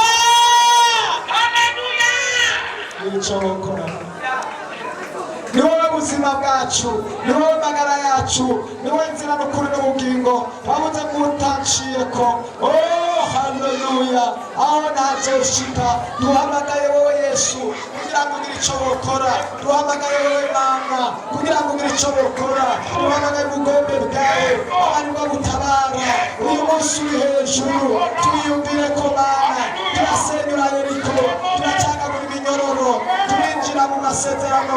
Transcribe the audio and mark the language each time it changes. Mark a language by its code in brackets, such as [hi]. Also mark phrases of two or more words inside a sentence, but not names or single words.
[rn] Haleluya. Ngirichokora. Ni wowe buzima bwacu, ni wowe magara yacu, ni wowe nzira n'ukuri n'ubugingo wabuze ngutaciyeko. Oh haleluya. Aho ntazoshika duhamagaye wowe Yesu kugira ngo ugire ico wokora. Duhamagaye wowe Mana kugira ngo ugire ico wokora. Duhamagaye ubugombe bwawe abari bagutabara. Uyu munsi uri hejuru twiyumvire ko Mana turasenyura Yeriko, turacagagura iminyororo, turinjira mu masezerano.